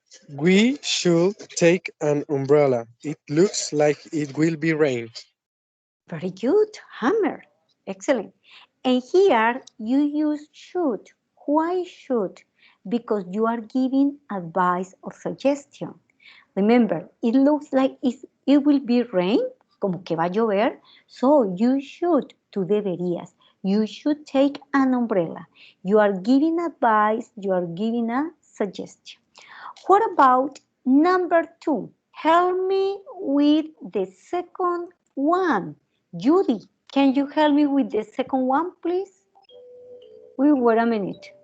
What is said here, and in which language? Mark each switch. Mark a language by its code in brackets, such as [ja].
[en] We should take an umbrella. It looks like it will be rain. Very good, Hammer. Excellent. And here you use should. Why should? Because you are giving advice or suggestion. Remember, it looks like it will be rain, [es] como que va a llover. [en] So you should, [es] tú deberías. [en] You should take an umbrella. You are giving advice, you are giving a suggestion. What about number 2? Help me with the second one. Judy, can you help me with the second one, please? Wait a minute.